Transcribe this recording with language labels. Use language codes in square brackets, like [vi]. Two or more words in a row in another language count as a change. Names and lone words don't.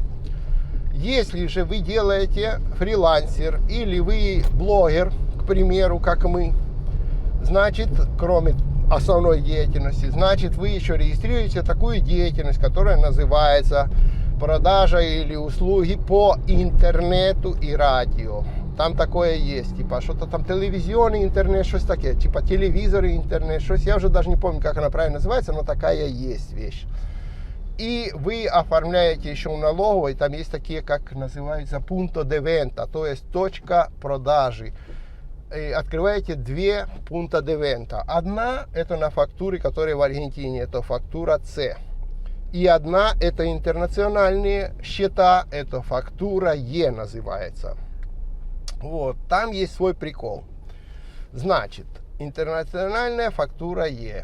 [ru] Если же вы делаете фрилансер или вы блогер, к примеру, как мы, значит, кроме основной деятельности, значит, вы еще регистрируете такую деятельность, которая называется продажа или услуги по интернету и радио. Там такое есть, типа что-то там телевизионный интернет, что-то такое, типа телевизор и интернет, что-то, я уже даже не помню, как она правильно называется, но такая есть вещь. И вы оформляете еще в налоговой, там есть такие, как называется, [es] punto de venta, [ru] то есть точка продажи. И открываете две [es] punta de venta. [ru] Одна это на фактуре, которая в Аргентине, это фактура С. И одна это интернациональные счета, это фактура Е называется. Вот, там есть свой прикол. Значит, интернациональная фактура Е.